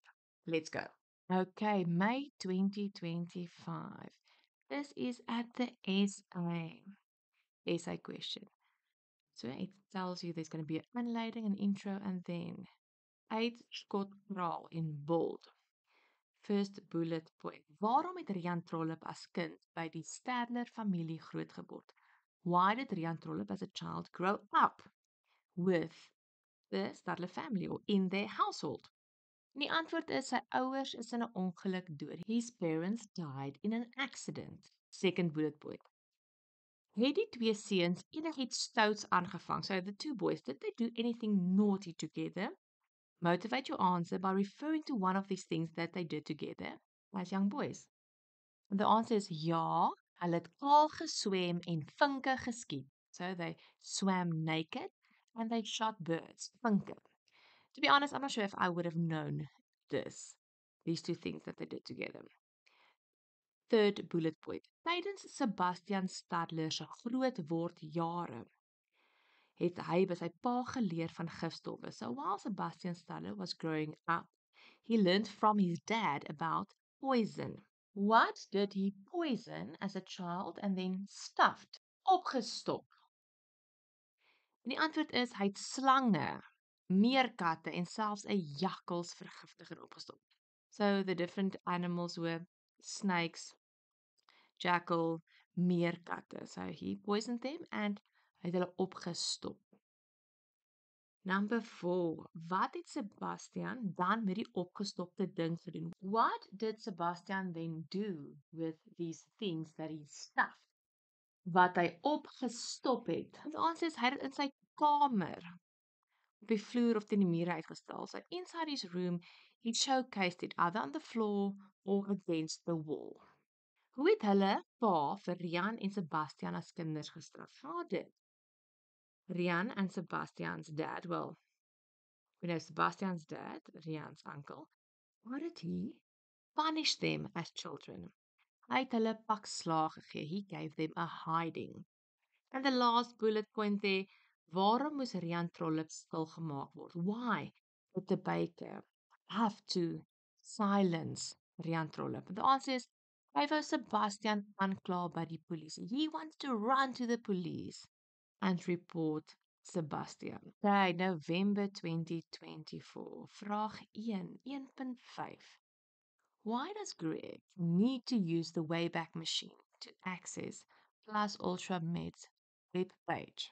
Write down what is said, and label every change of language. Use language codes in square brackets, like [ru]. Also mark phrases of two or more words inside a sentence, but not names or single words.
[en] Let's go. Okay, May 2025. This is at the essay question. So it tells you there's going to be an unleiding, an intro, and then [af] uitskot verhaal [en] in bold. First bullet point. [af] Waarom het Rian Trollip as kind by die Stadler familie grootgeword? [en] Why did Rian Trollip as a child grow up with the Stadler family or in their household? [af] En die antwoord is sy ouers is in 'n ongeluk dood. [en] His parents died in an accident. Second bullet point. [af] Het die twee seuns enigiets stouts aangevang? [en] So the two boys, did they do anything naughty together? Motivate your answer by referring to one of these things that they did together as young boys. The answer is [af] ja, hulle het kaal geswem en vinke geskiet. [en] So they swam naked and they shot birds. [af] Vinke. [en] To be honest, I'm not sure if I would have known these two things that they did together. Third bullet point. [af] Tydens Sebastian Stadler se groot word jare het hy by sy pa geleer van gifstowwe. [en] So while Sebastian Stadler was growing up, he learned from his dad about poison. What did he poison as a child and then stuffed? [af] Opgestop. En die antwoord is hy het slange, meerkatte en selfs 'n jakkals vergiftig en opgestop. [en] So the different animals were snakes, jackal, meerkatte. So he poisoned them and [af] hy het hulle opgestop. [en] Number 4. [af] Wat het Sebastian dan met die opgestopte ding gedoen? [en] What did Sebastian then do with these things that he stuffed? [af] Wat hy opgestop het. Die answer is hy het in sy kamer op die vloer of teen die mure uitgestal. [en] So inside his room, he showcased it either on the floor or against the wall. [af] Hoe het hulle pa vir Rian en Sebastian as kinders gestraf? [en] How did Rian and Sebastian's dad, well, we know Sebastian's dad, Rian's uncle, how did he punish them as children? [af] Hy het hulle pak slaag gegee. [en] He gave them a hiding. And the last bullet point there, [af] waarom moes Rian Trollip stilgemaak word? [en] Why did the baker have to silence Rian Trollip? The answer is, [af] hy wou Sebastian aankla by die polisie. [en] He wants to run to the police and report Sebastian. Okay, November 2024. Vraag 1.5. Why does Greg need to use the Wayback Machine to access Plus Ultra Med's web page?